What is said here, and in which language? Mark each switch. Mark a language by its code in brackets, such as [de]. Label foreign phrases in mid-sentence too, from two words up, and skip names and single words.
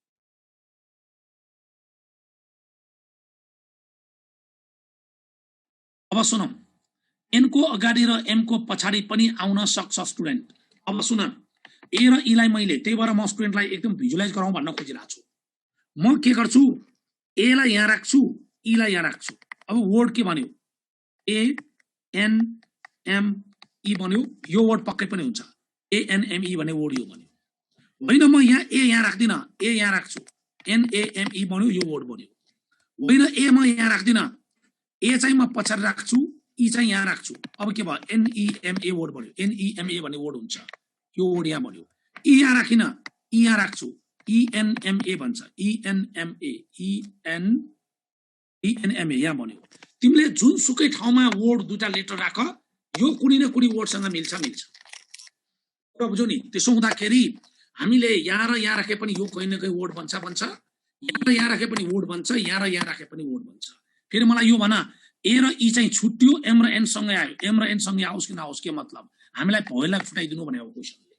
[ne] अब सुनौ, n को अगाडि र m को पछाडि पनि आउन सक्छ स्टुडेन्ट। अब सुन, a र e लाई मैले त्यही भएर म स्टुडेन्टलाई एकदम भिजुअलाइज गराउँ भन्न खोजिरहेको छु। म के गर्छु, a लाई यहाँ राख्छु, e लाई यहाँ राख्छु। अब वर्ड के भन्यो, a n m e भन्यो, यो वर्ड पक्कै पनि हुन्छ। a n m e भन्ने वर्ड यो भन्यो होइन। म यहाँ a यहाँ राख्दिन, a यहाँ राख्छु, n a m e भन्यो, यो वर्ड भन्यो होइन। a म यहाँ राख्दिन, a चाहिँ म पछाडि राख्छु, e चाहिँ यहाँ राख्छु। अब के भयो, n e m a वर्ड भन्यो, n e m a भन्ने वर्ड हुन्छ, यो वर्ड यहाँ भन्यो। e यहाँ राखिन, e यहाँ राख्छु, e n m a भन्छ, e n m a, e n m a यहाँ भन्यो। तिमीले जुन सुकै ठाउँमा वर्ड 2टा लेटर राख, यो कुनै न कुनै वर्डसँग मिल्छ मिल्छ। र बुझ्यौ नि। त्यसो हुँदाखेरि हामीले यहाँ र यहाँ राखे पनि यो कुनै न कुनै वर्ड बन्छ, यहाँ र यहाँ राखे पनि वर्ड बन्छ, यहाँ र यहाँ राखे पनि वर्ड बन्छ। फेरि मलाई यो भन, a र e चाहिँ छुट्यो, m र n सँगै आयो, m र n सँगै आओस् कि नआओस् के मतलब, हामीलाई भवेललाई फुटाइदिनु भने हो क्वेशनले।